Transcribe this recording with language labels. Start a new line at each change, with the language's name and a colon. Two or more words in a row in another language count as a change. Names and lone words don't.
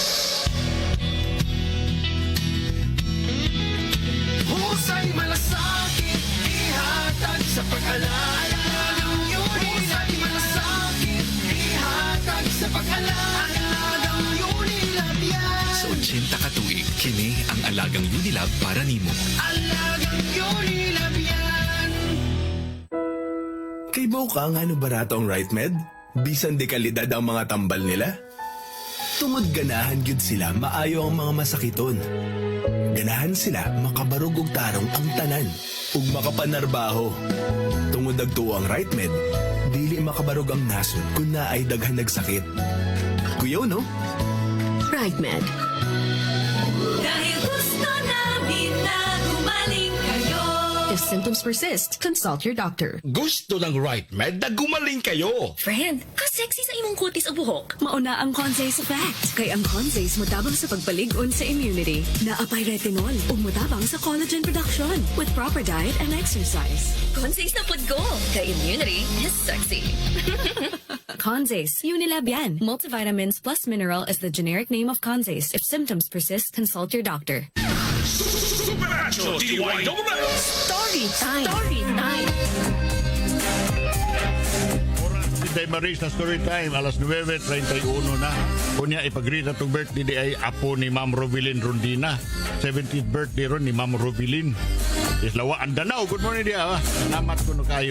Cebuano: Husay malasakit, ihatag sa pag-alala ng Husay malasakit, ihatag sa pag-alala ng Unilab yan. Sa 80 katuig, kini ang alagang Unilab para nimo.
Filipino: Alagang Unilab yan.
Cebuano: Kay mo ka nga ano barato ang Right Med? Bisan de kalidad ang mga tambal nila? Tungod ganahan gyud sila maayo ang mga masakiton. Ganahan sila makabarog og tarong ang tanan ug makapanarbaho. Tungod dagtuo ang Right Med, dili makabarog ang nasod kun naay daghan nagsakit. Kuyaw no? Right Med.
Filipino: Dahil gusto namin na gumaling kayo.
English: If symptoms persist, consult your doctor.
Filipino: Gusto ng Right Med na gumaling kayo.
Cebuano: Friend, ka-sexy sa imong kutis o buhok. Mauna ang Consays Effect. Kay ang Consays mutabang sa pagpalig-on sa immunity. Naapay retinol o mutabang sa
English: collagen production with proper diet and exercise.
Cebuano: Consays na pod ko. Kay
English: immunity is sexy. Consays, Unilab yan. Multivitamins plus mineral is the generic name of Consays. If symptoms persist, consult your doctor. Super Radyo DYWS. Story time. Story time.
Cebuano: Si Day Maris na story time, alas 9:31 na. Kunya ipagrita itong birthday di ay apo ni Ma'am Robilin Rondina. 70th birthday ron ni Ma'am Robilin. Islawa ang Danao.
English: Good morning
Cebuano: dia. Salamat ko no kayo.